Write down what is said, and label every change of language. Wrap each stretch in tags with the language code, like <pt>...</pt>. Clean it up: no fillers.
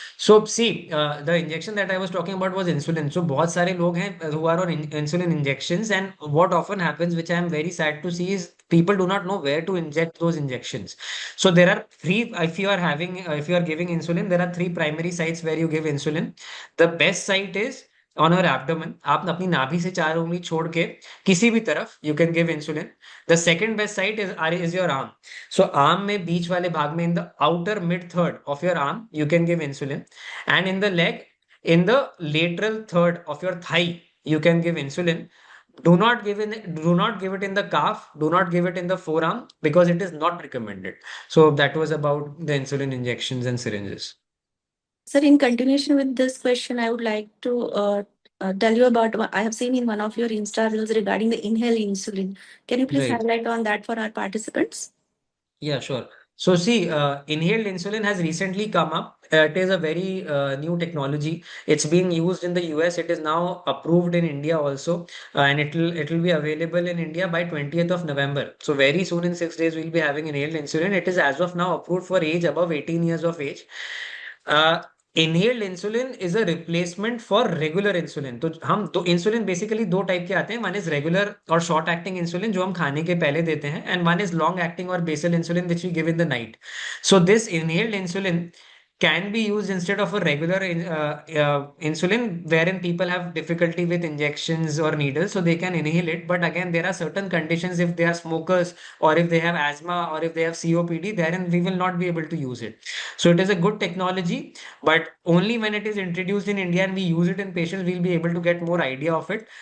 <en>So see, the injection that I was talking about was insulin. So</en> <hi>बहुत सारे लोग हैं</hi> <en>who are on insulin injections, and what often happens, which I am very sad to see, is people do not know where to inject those injections. So there are three. If you are giving insulin, there are three primary sites where you give insulin. The best site is on your abdomen.</en> <hi>आप अपनी नाभि से 4 उंगली छोड़ के किसी भी तरफ</hi> <en>you can give insulin. The second best site is your arm. So arm</en> <hi>में बीच वाले भाग में,</hi> <en>in the outer mid third of your arm, you can give insulin, and in the leg, in the lateral third of your thigh, you can give insulin. Do not give it in the calf. Do not give it in the forearm because it is not recommended. So that was about the insulin injections and syringes. Sir, in continuation with this question, I would like to tell you about what I have seen in one of your Insta reels regarding the inhaled insulin. Can you please Right. highlight on that for our participants? Yeah, sure. So see, inhaled insulin has recently come up. It is a very new technology. It's being used in the US. It is now approved in India also, and it will be available in India by 20th of November. So very soon, in 6 days, we'll be having inhaled insulin. It is as of now approved for age above 18 years of age. Inhaled insulin is a replacement for regular insulin.</en> <hi>तो हम दो insulin basically दो type के आते हैं.</hi> <en>one is regular और short acting insulin</en> <hi>जो हम खाने के पहले देते हैं,</hi> <en>And one is long acting और basal insulin which we give in the night. So this inhaled insulin can be used instead of a regular insulin, wherein people have difficulty with injections or needles, so they can inhale it. But again, there are certain conditions if they are smokers or if they have asthma or if they have COPD, therein we will not be able to use it. So it is a good technology, but only when it is introduced in India and we use it in patients, we'll be able to get more idea of it.</en>